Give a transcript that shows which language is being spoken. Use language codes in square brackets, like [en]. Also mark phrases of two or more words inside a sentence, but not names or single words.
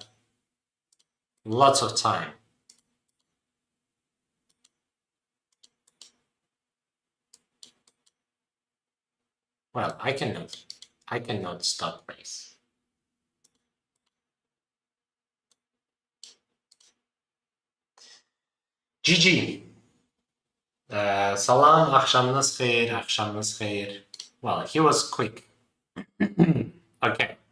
[en] lots of time. Well, I cannot stop race. GG. [az] Salam, akşamınız xeyir, akşamınız xeyir. [en] Well, he was quick. Okay.